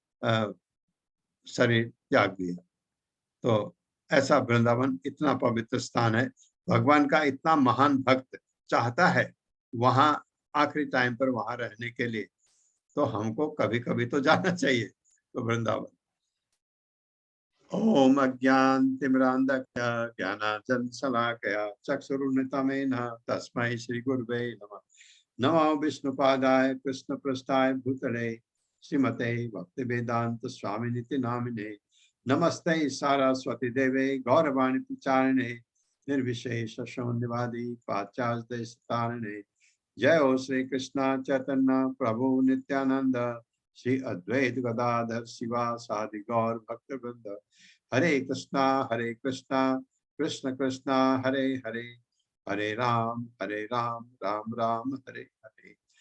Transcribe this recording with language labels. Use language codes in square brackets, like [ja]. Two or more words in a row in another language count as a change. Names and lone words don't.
[hi] उन्होंने अपने शरीर त्याग दिया। तो ऐसा वृंदावन इतना पवित्र स्थान है, भगवान का इतना महान भक्त चाहता है वहां आखिरी टाइम पर वहां रहने के लिए, तो हमको कभी कभी तो जाना चाहिए तो वृंदावन। [sa] ओम अज्ञानतिमिरान्धस्य ज्ञानाञ्जनशलाकया चक्षुरुन्मिलितं तस्मै श्री गुरुवे नमः। नमो विष्णुपादाय कृष्णपृष्ठाय भूतले श्रीमते भक्तिवेदांत स्वामिनिति नामिने। नमस्ते सारस्वती देवे गौरवाणी प्रचारिणे निर्विशेष शून्यवादी पाश्चात्य देशतारिणे। जय हो श्री कृष्ण चैतन्य प्रभु नित्यानंद श्री अद्वैत गदाधर शिवासादि गौर भक्तवृंद। हरे कृष्णा कृष्ण कृष्णा हरे हरे, हरे राम राम राम हरे हरे।